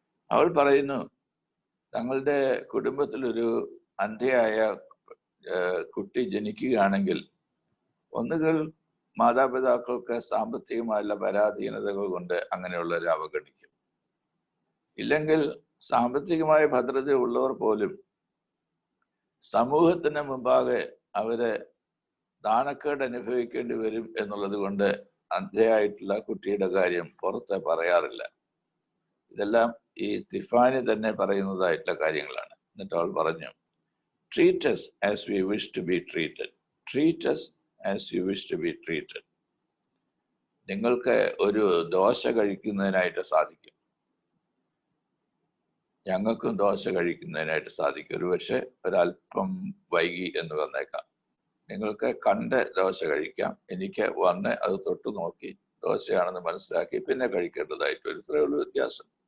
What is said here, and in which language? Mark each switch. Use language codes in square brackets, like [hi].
[ml] അവൾ പറയുന്നു, തങ്ങളുടെ കുടുംബത്തിലൊരു അന്ധയായ കുട്ടി ജനിക്കുകയാണെങ്കിൽ ഒന്നുകിൽ മാതാപിതാക്കൾക്ക് സാമ്പത്തികമായുള്ള പരാധീനതകൾ കൊണ്ട് അങ്ങനെയുള്ളവരെ അവഗണിക്കും, ഇല്ലെങ്കിൽ സാമ്പത്തികമായ ഭദ്രത ഉള്ളവർ പോലും സമൂഹത്തിന് മുമ്പാകെ അവര് നാണക്കേട് അനുഭവിക്കേണ്ടി വരും എന്നുള്ളത് കൊണ്ട് അന്ധയായിട്ടുള്ള കുട്ടിയുടെ കാര്യം പുറത്ത് പറയാറില്ല. ഇതെല്ലാം ഈ തിഫാനി തന്നെ പറയുന്നതായിട്ടുള്ള കാര്യങ്ങളാണ്. എന്നിട്ട് അവൾ പറഞ്ഞു, [en] Treat us as we wish to be treated. Treat us as you wish to be treated. [ml] നിങ്ങൾക്ക് ഒരു ദോശ കഴിക്കുന്നതിനായിട്ട് സാധിക്കും, ഞങ്ങൾക്കും ദോശ കഴിക്കുന്നതിനായിട്ട് സാധിക്കും. ഒരു പക്ഷേ ഒരല്പം വൈകി എന്ന് വന്നേക്കാം. നിങ്ങൾക്ക് കണ്ട് ദോശ കഴിക്കാം, എനിക്ക് വന്ന് അത് തൊട്ട് നോക്കി ദോശയാണെന്ന് മനസ്സിലാക്കി പിന്നെ കഴിക്കേണ്ടതായിട്ട് ഒരു ഇത്രയേ ഉള്ളൂ വ്യത്യാസം.